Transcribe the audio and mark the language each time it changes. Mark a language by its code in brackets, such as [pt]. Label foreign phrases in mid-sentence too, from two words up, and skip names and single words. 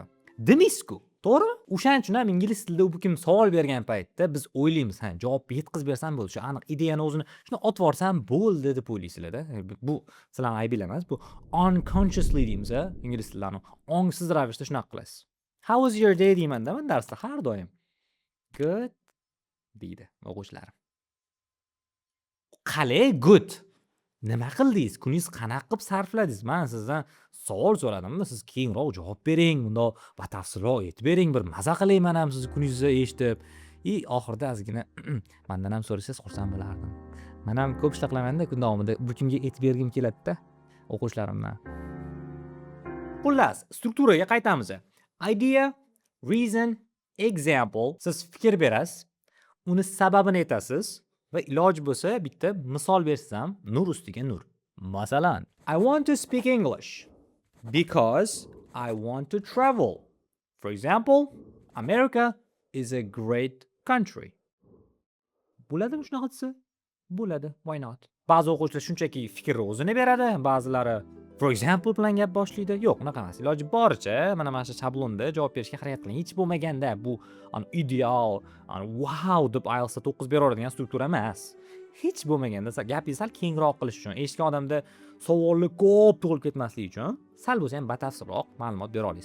[uz] Demaysiz-ku, to'g'ri? O'shaning uchun ham ingliz tilida u kim savol bergan paytda biz o'ylaymiz, javob yetkazib bersam bo'ldi, shu aniq ideyani o'zini shuni otib yuborsam bo'ldi deb o'ylaysizlar-da. Bu sizlarning aybingiz emas, bu unconsciously deymiz, ingliz tilida ongsiz ravishda shunaqa qilasiz. [en] How was your day [uz] deyman-da men darsda har doim. Good deydi o'quvchilarim. Qalay good? Nima qildingiz? Kuningiz qanaqa qilib sarfladingiz? Men sizdan savol so'radimmi? Siz keyinroq javob bering, bundoq batafsilroq aytib bering, bir maza qilayman ham siz kuningizni eshitib. Oxirida ozgina mendan ham so'rasangiz xursand bo'lardim. Men ham ko'p ishlar qilaman-da kun davomida. Bu kimga aytib bergim keladi-da o'quvchilarimdan. Xullas, strukturaga qaytamiz. [en] Idea, reason, example. [uz] Siz fikr berasiz. uni sababini aytasiz va iloji bo'lsa bitta misol bersam, nur ustiga nur. Masalan, [en] I want to speak English because I want to travel. For example, America is a great country. [uz] Bo'ladimi shunaqa desa? Bo'ladi, [en] why not? [uz] Ba'zi o'quvchilar shunchaki fikrni o'zini beradi, ba'zilari [en] for example [uz] bilan gap boshlaydi. Yo'q, unaqa emas. Iloji boricha mana shu shablonda javob berishga harakat qiling. Hech bo'lmaganda bu ideal, wow deb IELTSda 9 beraveradigan struktura emas. Hech bo'lmaganda gapingizni sal kengroq qilish uchun, eshitgan odamda savollar ko'p tug'ilib ketmasligi uchun sal bo'lsa ham batafsilroq ma'lumot bera olasiz.